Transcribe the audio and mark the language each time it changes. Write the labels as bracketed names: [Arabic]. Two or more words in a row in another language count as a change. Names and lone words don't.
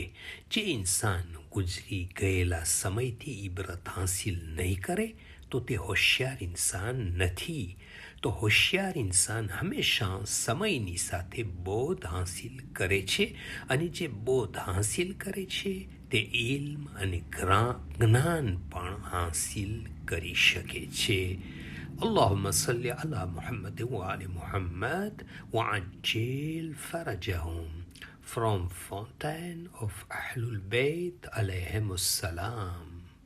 [Gujarati] જે ઇન્સાન ગુજરી ગયેલા સમયથી ઇબરત હાંસિલ નહીં કરે તો તે હોશિયાર ઇન્સાન નથી. તો હોશિયાર ઇન્સાન હંમેશા સમયની સાથે બોધ હાંસિલ કરે છે અને જે બોધ હાંસિલ કરે છે તે ઇલ્મ અને જ્ઞાન પણ હાંસિલ કરી શકે છે. [Arabic] اللهم صل على محمد وآل محمد وعجل فرجهم. [English] From Fountain of Ahlul Bayt [Arabic] عليهم السلام.